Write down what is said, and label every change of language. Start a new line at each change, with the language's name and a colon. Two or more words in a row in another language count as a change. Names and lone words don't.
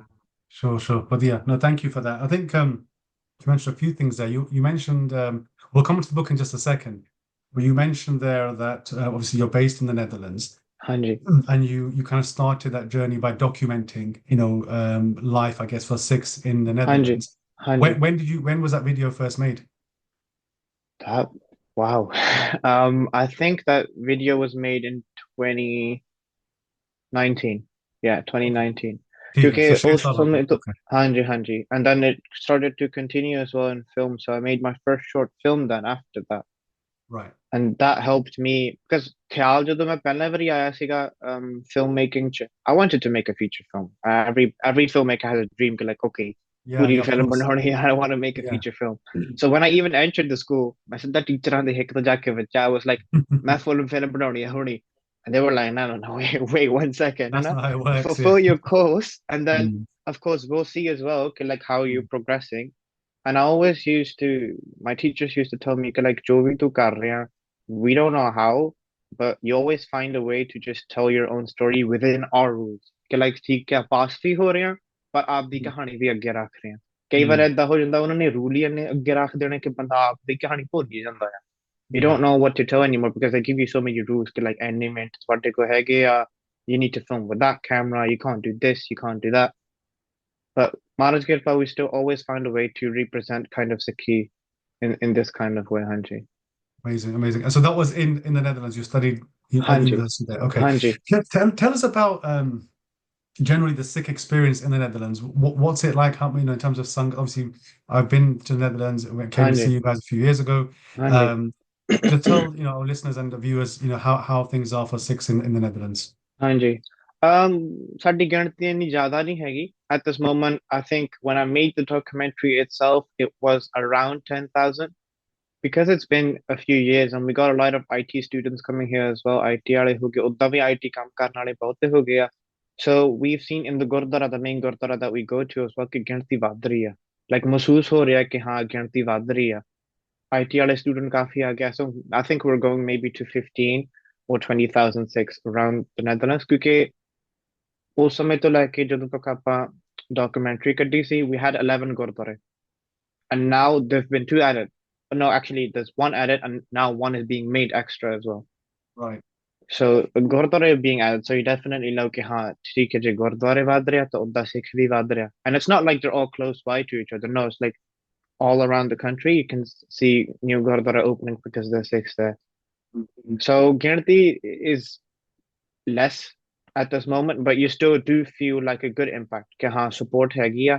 English: Sure. But yeah, no, thank you for that. I think you mentioned a few things there. You mentioned we'll come to the book in just a second, but you mentioned there that obviously you're based in the Netherlands,
Punjabi: ਹਾਂਜੀ
English: and you kind of started that journey by documenting, life, I guess, for Sikhs in the
Punjabi: ਹਾਂਜੀ
English: Netherlands.
Punjabi: ਹਾਂਜੀ
English: When was that video first made? that wow I think that video was made in 2019 yeah 2019
Hindi: ठीक है, क्योंकि
English: so 6
Hindi: उस साल हो समय गए. तो
English: Okay.
Punjabi: ਹਾਂ ਜੀ
English: and then it started to continue as well in film so I made my first short film then after that Right. and that helped me because
Punjabi: ਖ਼ਿਆਲ ਜਦੋਂ ਮੈਂ ਪਹਿਲੇ ਬਾਰੀ ਆਇਆ ਸੀਗਾ filmmaking ਚ
English: I wanted to make a feature film every filmmaker has a dream like okay Yeah,
Punjabi: पूरी
English: of film course. बनानी I want to make a Yeah. feature film so when I even entered the school
Punjabi: ਮੈਂ ਸਿੱਧਾ ਟੀਚਰਾਂ ਦੇ ਹਿੱਕ ਤੋਂ ਜਾ ਕੇ ਬੱਚਾ
English: I was like
Punjabi: मैं full film बनानी है हुणी
English: and they were like no wait 1 second That's not how it works. fulfill Yeah. your course and then Mm. of course we'll see as well okay, like how you're progressing and I always used to my teachers used to tell me कि like
Punjabi: ਜੋ ਭੀ ਤੂੰ ਕਰ ਰਿਹਾ
English: we don't know how but you always find a way to just tell your own story within our rules कि like
Punjabi: ਠੀਕ ਹੈ ਪਾਸ ਭੀ ਹੋ ਰਹੇ ਹੈਂ ਪਰ ਆਪ ਦੀ ਕਹਾਣੀ ਵੀ ਅੱਗੇ ਰੱਖ ਰਹੇ ਹਾਂ ਕਈ ਵਾਰ ਏਦਾਂ ਹੋ ਜਾਂਦਾ ਉਹਨਾਂ ਨੇ ਰੂਲ ਹੀ ਇੰਨੇ ਅੱਗੇ ਰੱਖ ਦੇਣੇ ਕਿ ਬੰਦਾ ਆਪ ਦੀ ਕਹਾਣੀ ਭੁੱਲ ਹੀ ਜਾਂਦਾ ਹੈ
English: you don't know what to tell anymore because they give you so many rules ਕਿ like
Punjabi: ਇੰਨੇ ਮਿੰਟ ਤੁਹਾਡੇ ਕੋਲ ਹੈਗੇ ਆ
English: you need to film with that camera you can't do this you can't do that but
Punjabi: ਮਹਾਰਾਜ ਕਿਰਪਾ
English: we still always find a way to represent kind of Sikhi in this kind of way ਹਾਂਜੀ Amazing. And so that was in the Netherlands. You studied at
Punjabi: ਹਾਂਜੀ
English: university there. Okay.
Punjabi: ਹਾਂਜੀ
English: Tell us about generally the Sikh experience in the Netherlands. What's it like? How, in terms of Sangha? Obviously, I've been to the Netherlands. Came to
Punjabi: ਹਾਂਜੀ
English: see you guys a few years ago.
Punjabi: ਹਾਂਜੀ
English: To tell our listeners and the viewers, how things are for Sikhs in the Netherlands.
Punjabi: ਹਾਂਜੀ ਸਾਡੀ ਗਿਣਤੀ ਇੰਨੀ ਜ਼ਿਆਦਾ ਨਹੀਂ ਹੈਗੀ
English: at this moment I think when I made the documentary itself it was around 10,000 because it's been a few years and we got a lot of IT students coming here as well
Punjabi: IT ਵਾਲੇ ਹੋ ਗਏ ਉੱਦਾਂ ਵੀ IT ਕੰਮ ਕਰਨ ਵਾਲੇ ਬਹੁਤੇ ਹੋ ਗਏ ਆ
English: so we've seen in the ਗੁਰਦੁਆਰਾ the main ਗੁਰਦੁਆਰਾ that we go to as well
Punjabi: ਕਿ ਗਿਣਤੀ ਵੱਧ ਰਹੀ ਆ like ਮਹਿਸੂਸ ਹੋ ਰਿਹਾ ਕਿ ਹਾਂ ਗਿਣਤੀ ਵੱਧ ਰਹੀ ਆ IT ਵਾਲੇ student ਕਾਫੀ ਆ ਗਿਆ
English: so I think we're going maybe to 15 or 20,006 around the Netherlands ਕਿਉਂਕਿ
Punjabi: ਉਸ ਸਮੇਂ ਤੋਂ ਲੈ ਕੇ ਜਦੋਂ ਤੱਕ ਆਪਾਂ documentary ਕੱਢੀ ਸੀ
English: we had 11 ਗੁਰਦੁਆਰੇ and now there've been 2 added no actually there's 1 added and now 1 is being made extra as well Right. so ਗੁਰਦੁਆਰੇ being added so you definitely know
Punjabi: ਕਿ ਹਾਂ ਠੀਕ ਹੈ ਜੇ ਗੁਰਦੁਆਰੇ ਵੱਧ ਰਿਹਾ ਤਾਂ ਉਹਦਾ ਸਿੱਖ ਵੀ ਵੱਧ ਰਿਹਾ
English: and it's not like they're all close by to each other no it's like all around the country you can see new gurdwara opening because there's Sikhs there so ਗਿਣਤੀ is less at this moment, but you still do feel like a good impact.
Punjabi: कि हाँ support हैगी आ.